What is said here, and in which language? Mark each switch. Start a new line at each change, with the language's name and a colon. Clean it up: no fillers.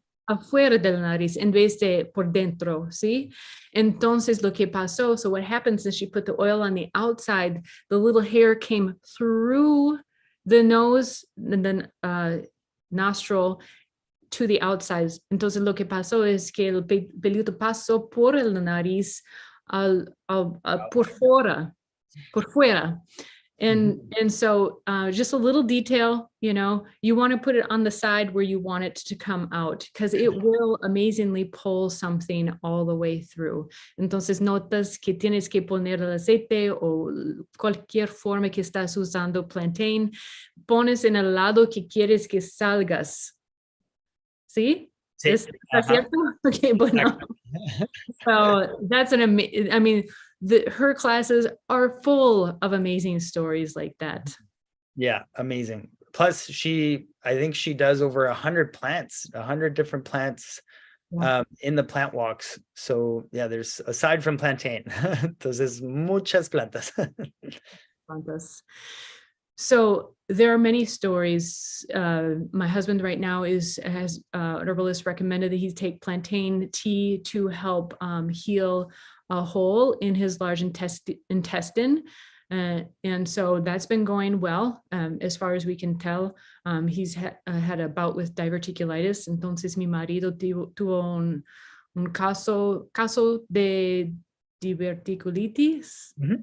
Spanish: Afuera de la nariz en vez de por dentro, ¿sí? Entonces lo que pasó,
English: so what happens is she put the oil on the outside, the little hair came through the nose, and then nostril to the outside.
Spanish: Entonces lo que pasó es que el pelito pasó por la nariz por fuera.
English: And so just a little detail, you want to put it on the side where you want it to come out because it will amazingly pull something all the way through.
Spanish: Entonces notas que tienes que poner el aceite o cualquier forma que estás usando plantain, pones en el lado que quieres que salgas. ¿Sí? Sí. ¿Está cierto? Okay, bueno.
English: So that's her classes are full of amazing stories like that. Yeah, amazing. Plus, I think she does over 100 different plants in the plant walks. So yeah, there's, aside from plantain,
Spanish: entonces muchas plantas. Plantas.
English: So there are many stories. My husband right now has an herbalist recommended that he take plantain tea to help heal a hole in his large intestine. And so that's been going well, as far as we can tell. He's had a bout with diverticulitis.
Spanish: Entonces mi marido tuvo un caso de diverticulitis.